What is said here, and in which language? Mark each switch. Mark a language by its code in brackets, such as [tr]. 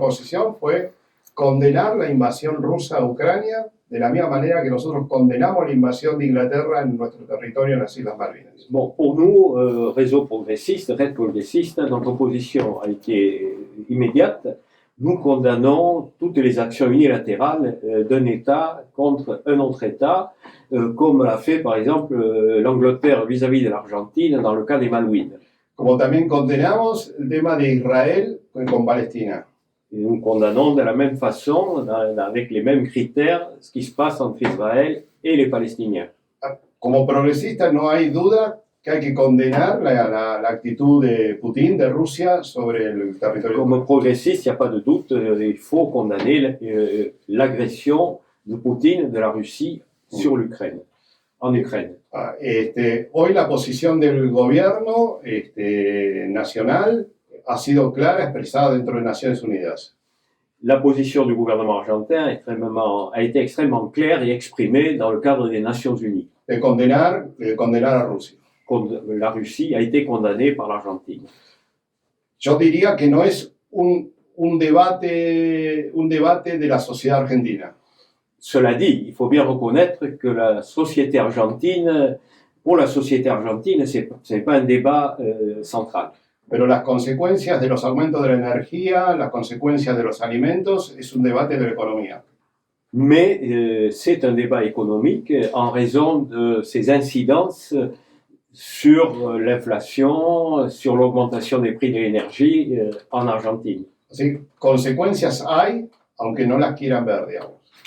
[es] posición fue condenar la invasión rusa a Ucrania de la misma manera que nosotros condenamos la invasión de Inglaterra en nuestro territorio en las Islas Malvinas. [fr] Bon, pour nous, réseau progressiste, Red progressiste, notre position a été immédiate. Nous condamnons toutes les actions unilatérales d'un État contre un autre État, comme l'a fait par exemple l'Angleterre vis-à-vis de l'Argentine dans le cas des Malouines. [es] Como también condenamos el tema de Israel con Palestina. [fr] Et nous condamnons de la même façon, avec les mêmes critères, ce qui se passe entre Israël et les Palestiniens. [es] Como progresista no hay duda que hay que condenar la actitud de Putin, de Rusia, sobre el territorio. [fr] Comme progressiste, il n'y a pas de doute, il faut condamner l'agression de Poutine, de la Russie, sur l'Ukraine, en Ukraine. [es] Hoy la posición del gobierno nacional ha sido clara, expresada dentro de Naciones Unidas. [fr] La position du gouvernement argentin a été extrêmement claire et exprimée dans le cadre des Nations Unies. [es] De condenar a Rusia. [fr] La Russie a été condamnée par l'Argentine. [es] Yo diría que no es un debate de la sociedad argentina. [fr] Cela dit, il faut bien reconnaître que pour la société argentine, ce n'est pas un débat central. [es] Pero las consecuencias de los aumentos de la energía, las consecuencias de los alimentos, es un debate de la economía. [fr] Mais c'est un débat économique en raison de ses incidences sur l'inflation, sur l'augmentation des prix de l'énergie en Argentine. [es] Así, consecuencias hay, aunque no las quieran ver, digamos.